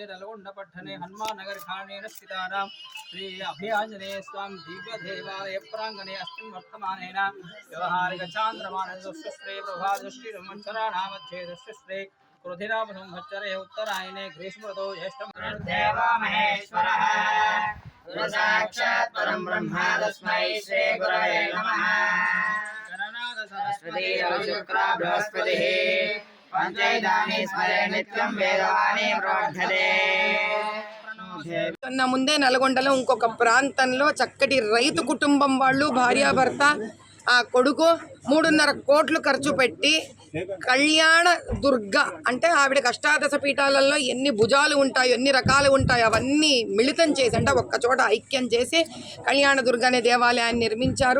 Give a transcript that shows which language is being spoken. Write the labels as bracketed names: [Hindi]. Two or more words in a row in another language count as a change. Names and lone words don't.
[Sanskrit] नलगोंड पट्टणे हनुमाननगर खानेन स्थितानां श्री अभयांजनेय स्वामी दिव्य देवालय प्रांगणे अस्मिन् वर्तमानेन व्यवहारिक चांद्रमानश्री प्रभादृष्टि संवत्सराणामध्ये दृष्टिश्री क्रोधिनाम संवत्सरे उत्तरायणे ग्रीष्मऋतौ ज्येष्ठदेवा महेश्वरः साक्षात् परं ब्रह्म तस्मै श्री गुरवे नमः। सरस्वती शुक्ला बृहस्पतिः पंचैदानि स्मरे नित्यं वेदवाणी प्रवर्धते। [Telugu] ముందే నల్గొండలో ఇంకొక ప్రాంతంలో చక్కటి రైతు కుటుంబం వాళ్ళు భార్యాభర్త ఆ కొడుకు 3.5 కోట్లు ఖర్చు పెట్టి కళ్యాణ దుర్గ అంటే ఆవిడకి అష్టాదశ పీఠాలలో ఎన్ని భుజాలు ఉంటాయో ఎన్ని రకాలు ఉంటాయో అవన్నీ మిళితం చేసి అంటే ఒక్క చోట ఐక్యం చేసి కళ్యాణ దుర్గ అనే దేవాలయాన్ని నిర్మించారు.